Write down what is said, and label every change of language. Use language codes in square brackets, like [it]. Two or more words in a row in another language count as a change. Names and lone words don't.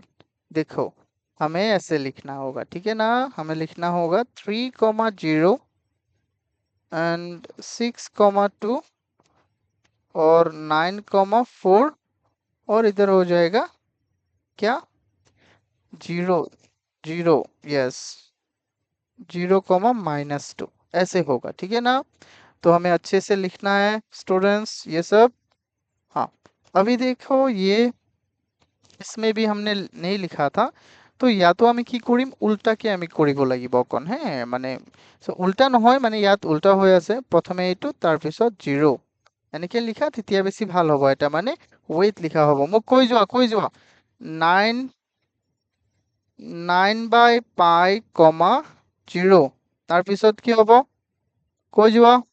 [hi] देखो हमें ऐसे लिखना होगा, ठीक है ना, हमें लिखना होगा 3,0 एंड 6,2 और 9,4 और इधर हो जाएगा क्या, 0 0, यस, 0,-2 ऐसे होगा, ठीक है ना। तो हमें अच्छे से लिखना है स्टूडेंट्स ये सब। हाँ, अभी देखो ये इसमें भी हमने नहीं लिखा था, [as] তো ইয়াতো আমি কি কৰিম, উল্টাকে আমি কৰিব লাগিব অকণ হে, মানে উল্টা নহয়, মানে ইয়াত উল্টা হৈ আছে, প্ৰথমে এইটো তাৰপিছত 0 এনেকে লিখা তেতিয়া বেছি ভাল হ'ব, এটা মানে ৱেইট লিখা হ'ব। মোক কৈ যোৱা 9 [en] by pi comma [as] 0, তাৰপিছত কি হ'ব কৈ যোৱা